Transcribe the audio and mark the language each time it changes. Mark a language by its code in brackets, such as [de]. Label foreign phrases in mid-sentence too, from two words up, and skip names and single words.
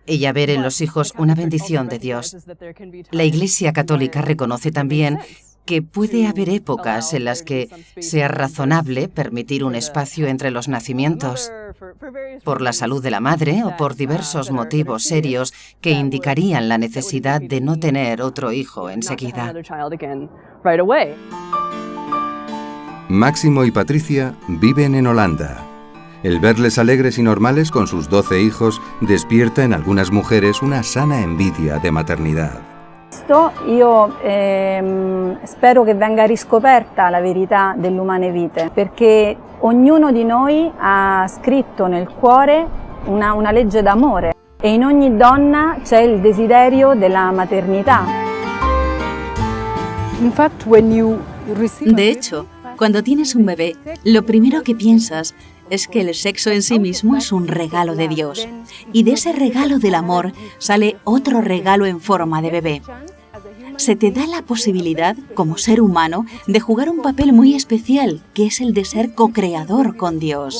[es] ella ver en los hijos una bendición de Dios. La Iglesia Católica reconoce también que puede haber épocas en las que sea razonable permitir un espacio entre los nacimientos, por la salud de la madre o por diversos motivos serios que indicarían la necesidad de no tener otro hijo enseguida. Máximo y Patricia viven en Holanda. El verles alegres y normales con sus 12 hijos despierta en algunas mujeres una sana envidia de maternidad. [it] Io spero che venga riscoperta la verità dell'umane vite, perché ognuno di noi ha scritto nel cuore una legge d'amore e in ogni donna c'è il desiderio della maternità. [es] De hecho, cuando tienes un bebé, lo primero que piensas es que el sexo en sí mismo es un regalo de Dios. Y de ese regalo del amor sale otro regalo en forma de bebé. Se te da la posibilidad, como ser humano, de jugar un papel muy especial, que es el de ser co-creador con Dios.